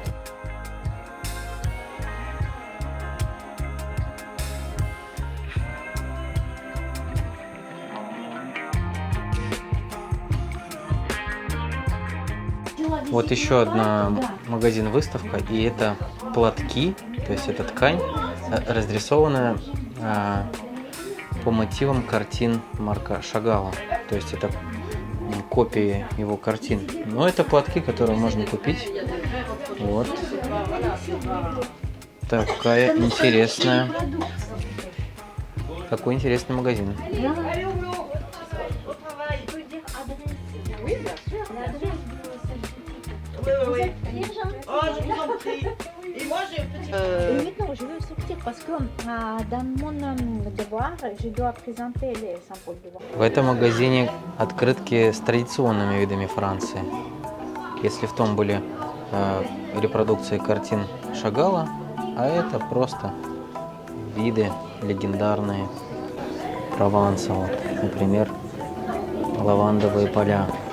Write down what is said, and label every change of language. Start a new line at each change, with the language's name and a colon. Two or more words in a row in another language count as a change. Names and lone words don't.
Russian: Вот еще одна магазин-выставка, и это платки, то есть это ткань, разрисованная по мотивам картин Марка Шагала. То есть это копии его картин. Но это платки, которые можно купить. Вот. Такая интересная. Такой интересный магазин.
French: Maintenant, je veux sortir parce que dans mon devoir, je dois présenter les Saint-Paul du Vence.
Russian: В этом магазине открытки с традиционными видами Франции. Если в том были репродукции картин Шагала, а это просто виды легендарные Прованса. Вот, например, лавандовые поля.